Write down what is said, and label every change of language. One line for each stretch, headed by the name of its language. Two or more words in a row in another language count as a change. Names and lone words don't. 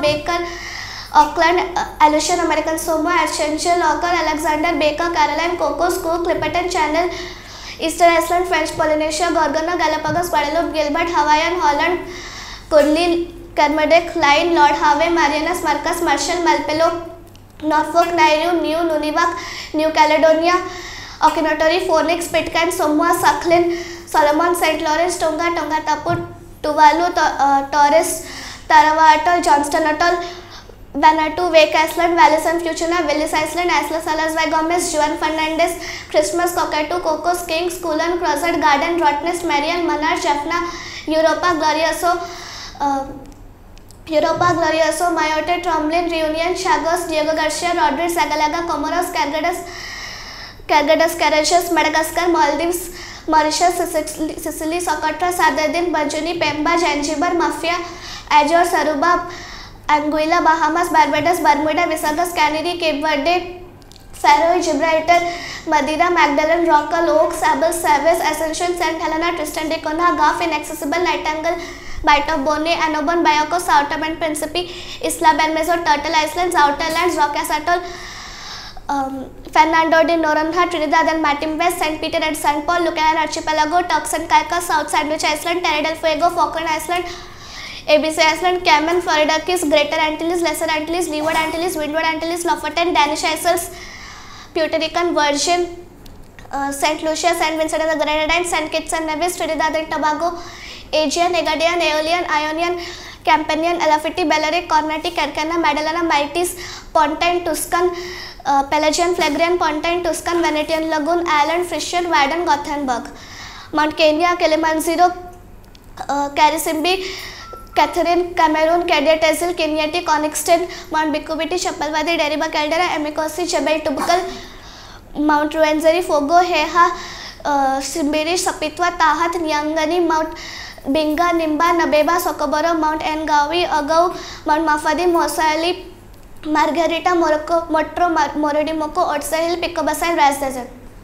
English: Baker, Auckland, Aleutian, American Samoa, Archangel, Ocker, Alexander, Baker, Caroline, Cocos, Cook, Clipperton Channel, Easter Island, French Polynesia, Gorgona, Galapagos, Guadeloupe, Gilbert, Hawaiian, Holland, Kudli, Kermadec, Line, Lord Harvey, Marianas, Marcus, Marshall, Malpelo, Norfolk, Nauru, New Nunivak, New Caledonia, Okinatori, Phoenix, Pitcairn, Samoa, Sakhalin, Solomon, St. Lawrence, Tonga, Tonga Tapu, Tuvalu, Torres, Tarawa Atoll, Johnston Atoll, Vanuatu, Wake Island, Wallis and Futuna, Willis Island, Islas Salas by Gomez, Juan Fernandez, Christmas, Cockatoo, Cocos, Kings, Cullen, Crozet, Garden, Rottnest, Marian, Manar, Jaffna, Europa Glorioso, Mayotte, Tromblin, Reunion, Chagos, Diego Garcia, Rodriguez, Zagalaga, Comoros, Cargadas, Barbados, Mauritius, Madagascar, Maldives, Mauritius, Sicily, Socotra, Sardine, Bajuni, Pemba, Zanzibar, Mafia, Azores, Aruba, Anguilla, Bahamas, Barbados, Bermuda, Visagas, Canary, Cape Verde, Faroe, Gibraltar, Madeira, Magdalen, Rockall, Oaks, Sable, Savis, Ascension, St. Helena, Tristan da Cunha, Gaff, Inaccessible, Nightingale, Bight of Bonny, Annobon, Bioko, Southern and Principe, Isla Belmezor, Turtle Islands, Outer Lands, Rockes Atoll, Fernando de Noronha, Trinidad and Martin West, St. Peter and St. Paul, Lucayan Archipelago, Turks and Caicos, South Sandwich Island, Terra del Fuego, Falkland Island, ABC Island, Cayman, Florida Keys, Greater Antilles, Lesser Antilles, Leeward Antilles, Windward Antilles, Lofoten, Danish Isles, Puerto Rican, Virgin, St. Lucia, St. Vincent and the Grenadines, St. Kitts and Nevis, Trinidad and Tobago, Aegean, Egadian, Aeolian, Ionian, Campanian, Alafiti, Balearic, Cornati, Carcana, Madalena, Maltese, Pontine, Tuscan, Pelagian, Phlegrean, Pontine, Tuscan, Venetian Lagoon, Island, Frisian, Wadden, Gothenburg, Mount Kenya, Kilimanjaro, Karisimbi, Catherine, Cameroon, Cadia, Tezil, Kenyati, Conixton, Mount Bikubiti, Chapalwadi, Deriba, Caldera, Amikosi, Jebel Tubukal, Mount Ruwenzori, Fogo, Heha, Simbiri, Sapitwa, Tahat, Nyangani, Mount Binga, Nimba, Nabeba, Sokoboro, Mount Ngawi, Agau, Mount Mafadi, Mosali, Margarita, Morocco, Motro, Morodimoko, Otsa Hill, Picobasa and Ras Desert.